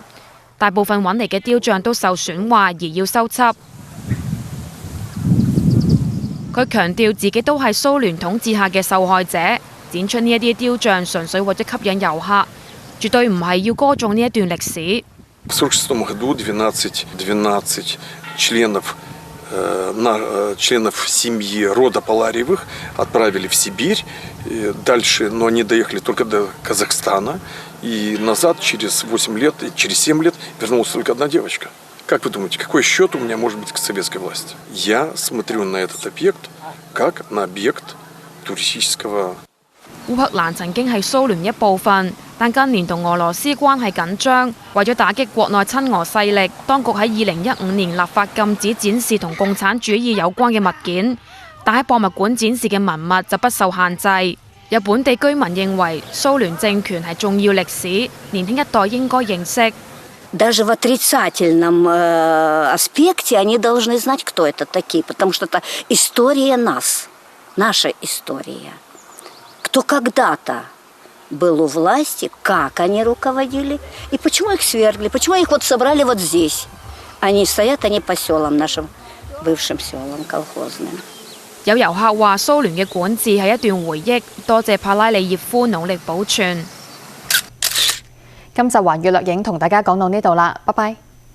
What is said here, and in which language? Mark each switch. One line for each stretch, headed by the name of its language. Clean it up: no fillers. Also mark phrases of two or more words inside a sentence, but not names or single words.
Cantonese: 大部分揾嚟嘅雕像都受損壞，而要修葺。佢強調自己都係蘇聯統治下嘅受害者，展出呢一啲雕像純粹為咗吸引遊客，絕對唔係要歌頌呢一段歷史。
Russian: В 1946 году 12 членов семьи рода Паларьевых отправили в Сибирь. Дальше, но они доехали только до Казахстана. И назад через 8 лет, через 7 лет вернулась только одна девочка. Как вы думаете, какой счет у меня может быть к советской власти? Я смотрю на этот объект как на объект туристического.
Cantonese: 烏克蘭曾經係蘇聯一部分，但近年同俄羅斯關係緊張，為咗打擊國內親俄勢力，當局喺2015年立法禁止展示同共產主義有關嘅物件，但喺博物館展示嘅文物就不受限制。有本地居民認為蘇聯政權係重要歷史，年輕一代應該認識。
Russian: Даже в отрицательном аспекте они должны знать, кто это такие, потому что это история нас, наша история. Кто когда-то был у власти, как они руководили, и почему их свергли, почему их вот собрали вот здесь. Стоят они по селам, нашим бывшим селам колхозным.
Cantonese: 有遊客話蘇聯嘅管治係一段回憶，多謝帕拉里葉夫努力保存。今集環宇掠影同大家講到呢度啦，拜拜。